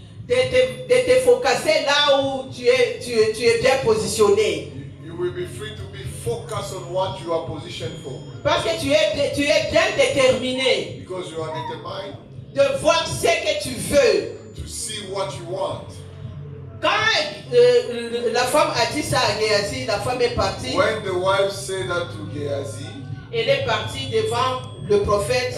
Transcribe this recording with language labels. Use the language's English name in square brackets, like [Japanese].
[French] De te focuser là où tu es bien positionné. [English] You will be free to be focused on what you are positioned for. [French] Parce que tu es bien déterminé. [English] Because you are determined [French] De voir ce que tu veux. [English] to see what you want. [French] Quand la femme a dit ça à Géasi, la femme est partie. [English] When the wife said that to Gehazi, [French] Elle est partie devant le prophète.